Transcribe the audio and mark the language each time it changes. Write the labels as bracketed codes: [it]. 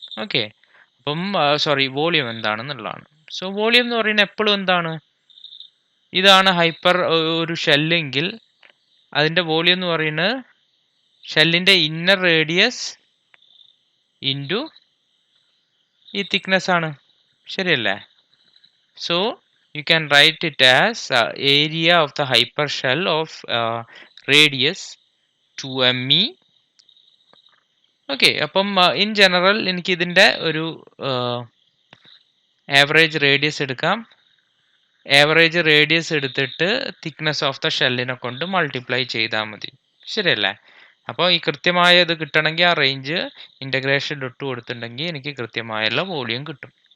[ml] Okay, അപ്പം volume എന്താണെന്നുള്ളതാണ്. So volume എന്ന് പറയുന്നത് എപ്പോഴും എന്താണ്? ഇതാണ് ഹൈപ്പർ ഒരു ഷെല്ലെങ്കിൽ അതിൻ്റെ വോളിയം എന്ന് പറയുന്നത് ഷെല്ലിൻ്റെ ഇന്നർ റേഡിയസ് ഇൻറ്റു ഈ തിക്നെസ് ആണ്, ശരിയല്ലേ? [en] So you can write it as area of the hypershell of radius 2me. [ml] Okay, അപ്പം ഇൻ ജനറൽ എനിക്ക് ഇതിൻ്റെ ഒരു ആവറേജ് റേഡിയസ് എടുക്കാം. ആവറേജ് റേഡിയസ് എടുത്തിട്ട് തിക്നെസ് ഓഫ് ദ ഷെല്ലിനെ കൊണ്ട് മൾട്ടിപ്ലൈ ചെയ്താൽ മതി, ശരിയല്ലേ? അപ്പോൾ ഈ കൃത്യമായ ഇത് കിട്ടണമെങ്കിൽ ആ റേഞ്ച് ഇൻ്റഗ്രേഷൻ ഇട്ട് കൊടുത്തിട്ടുണ്ടെങ്കിൽ എനിക്ക് കൃത്യമായുള്ള വോളിയം കിട്ടും.